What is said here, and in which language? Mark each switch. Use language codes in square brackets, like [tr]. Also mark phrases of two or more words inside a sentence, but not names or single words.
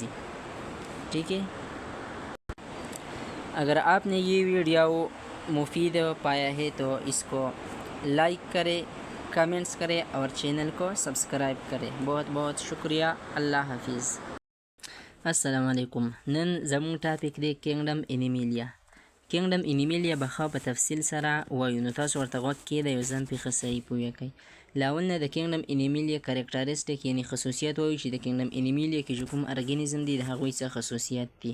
[ur] ٹھیک ہے. اگر آپ نے یہ ویڈیو مفید پایا ہے تو اس کو لائک کرے، کمنٹس کرے اور چینل کو سبسکرائب کرے. بہت بہت شکریہ. اللہ حافظ. السلام علیکم. [ps] نن زمون ټاپک دی [en] kingdom animalia. kingdom animalia [ps] به ښه په تفصیل سره وایو نو تاسو ورته غوږ کیدئ او ځان پرې ښه صحیح پوه کړئ. لاول نه د [en] kingdom animalia characteristic [ps] یعنی خصوصیات وایو چې د [en] kingdom animalia [ps] کې چې کوم ارګینیزم دی د هغوی څه خصوصیات دي.